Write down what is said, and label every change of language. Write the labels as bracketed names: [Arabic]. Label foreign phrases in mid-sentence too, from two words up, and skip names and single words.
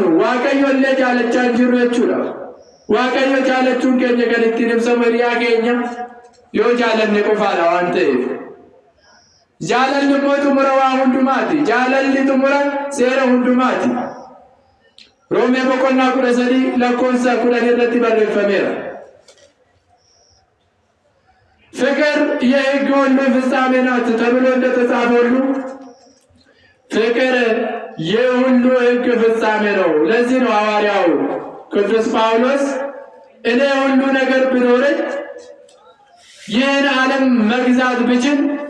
[Oromo] Waaqayyo illee jaalachaa hin jirru jechuudha. Waaqayyo jaalachuun keenya kan ittiin ibsamu hiriyaa keenya yoo jaalanne qofaadha waan ta'eef. Jaalalli immoo xumura waa hundumaati. Jaalalli xumura seera hundumaati. Roomee boqonnaa 13 lakkoofsa 10 irratti barreeffameera. [Amharic] ፍቅር የሕግ ሁሉ ፍጻሜ ናት ተብሎ እንደተጻፈ ሁሉ ፍቅር የሁሉ ሕግ ፍጻሜ ነው። ለዚህ ነው ሐዋርያው ቅዱስ ጳውሎስ እኔ ሁሉ ነገር ቢኖረኝ ይህን ዓለም መግዛት ብችል